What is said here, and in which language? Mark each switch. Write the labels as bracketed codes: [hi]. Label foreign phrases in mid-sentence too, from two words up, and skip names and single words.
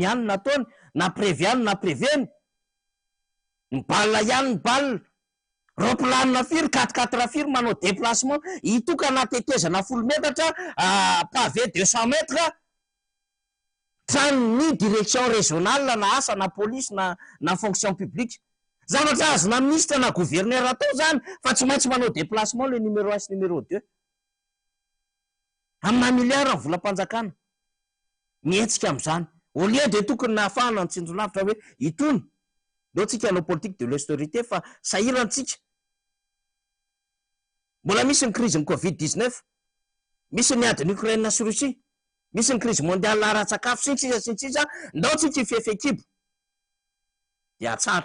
[mg] ihany nataony naprevy ihany napreveny ny balina ihany ny balina ropilanina firy 4 firy manao déplacement hitoka natetezana 10 metatra pavé 200 mètres tranony [fr] direction régionale [mg] na asa na police na [fr] fonction publique [mg] zavatra azo na ministre na gouverneur atao zany fa tsy maintsy manao déplacement le numéro 1 sy numéro 2 amina milliard ny volam-panjakana mihetsika am'izany [fr] au lieu de [mg] tokony nahafahana ny tsinjolavitra hoe itony leo tsika hanao [fr] politique de l'austérité [mg] fa sahirantsika mbola misy ny crise ny covid-19 misy ny adiny Ukraine sy Russie misy ny [fr] crise mondiale [mg] ara-tsakafo sy ny sisa ndao tsika ifefekibo de atsahatra